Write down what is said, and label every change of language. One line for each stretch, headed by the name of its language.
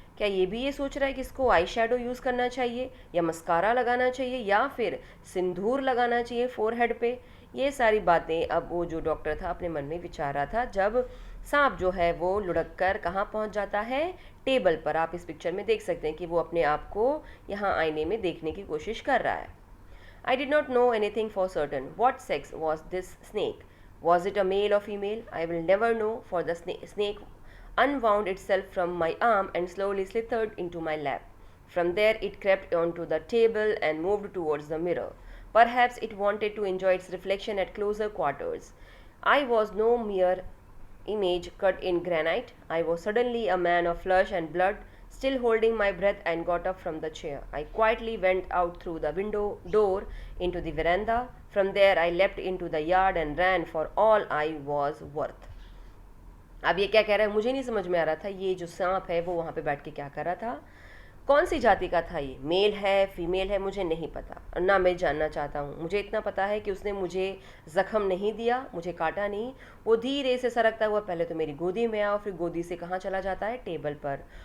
Hindi: क्या ये भी ये सोच रहा है कि इसको आई शेडो यूज़ करना चाहिए या मस्कारा लगाना चाहिए या फिर सिंदूर लगाना चाहिए फोरहेड पे? ये सारी बातें अब वो जो डॉक्टर था अपने मन में विचार रहा था जब सांप जो है वो लुढ़क कर कहाँ पहुँच जाता है? टेबल पर। आप इस पिक्चर में देख सकते हैं कि वो अपने आप को यहाँ आईने में देखने की कोशिश कर रहा है।
English: I did not know anything for certain. What sex was this snake? Was it a male or female? I will never know, for the snake unwound itself from my arm and slowly slithered into my lap. From there it crept onto the table and moved towards the mirror. Perhaps it wanted to enjoy its reflection at closer quarters. I was no mere image cut in granite. I was suddenly a man of flesh and blood, still holding my breath, and got up from the chair. I quietly went out through the window door into the veranda. From there I leapt into the yard and ran for all I was worth.
Hindi: अब ये क्या कह रहा है मुझे नहीं समझ में आ रहा था। ये जो सांप है वो वहाँ पे बैठ के क्या कर रहा था, कौन सी जाति का था, ये मेल है फीमेल है मुझे नहीं पता और ना मैं जानना चाहता हूँ। मुझे इतना पता है कि उसने मुझे ज़ख्म नहीं दिया, मुझे काटा नहीं। वो धीरे से सरकता हुआ पहले तो मेरी गोदी में आया और फिर गोदी से कहाँ चला जाता है? टेबल पर।